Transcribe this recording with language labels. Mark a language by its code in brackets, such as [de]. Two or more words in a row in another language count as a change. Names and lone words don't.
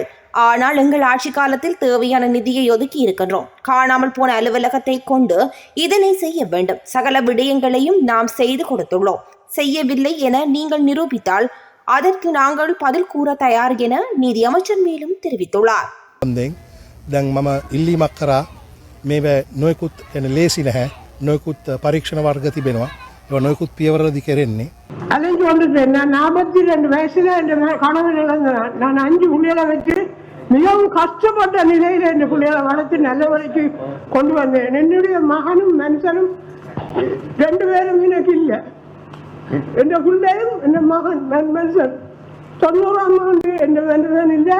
[ta] ஆனால் எங்கள் ஆட்சி காலத்தில் தேவையான நிதியை ஒதுக்கி இருக்கின்றோம். காணாமல் போன அலுவலகத்தை கொண்டு இதனை செய்ய வேண்டும். சகல விடயங்களையும் நாம் செய்து கொடுத்துள்ளோம். செய்யவில்லை என நீங்கள் நிரூபித்தால் அதற்கு நாங்கள் பதில் கூற தயார் என நீதி அமைச்சர் மேலும் தெரிவித்துள்ளார். [si] දැන් මම ඉල්ලීමක් කරා මේ නොයෙකුත් ලේසි නැහැ. නොයෙකුත් පරීක්ෂණ වර්ග තිබෙනවා. ඒවා නොයෙකුත් පියවරදී කෙරෙන්නේ. [ta] அலைஞ்சு வந்துட்டேன். நான் 42 வயசுல என் கணவன் இழந்தேன். நான் 5 பிள்ளைகளை வச்சு மிகவும் கஷ்டப்பட்ட நிலையில் என் பிள்ளைகளை வளர்த்து நல்ல வரைக்கு கொண்டு வந்தேன். என்னுடைய மகனும் மனுஷனும் 2 பேரும் எனக்கு இல்லை. என் பிள்ளையும் என் மகன் மனுஷன் 90ஆம் ஆண்டு என் மனுஷன் இல்லை.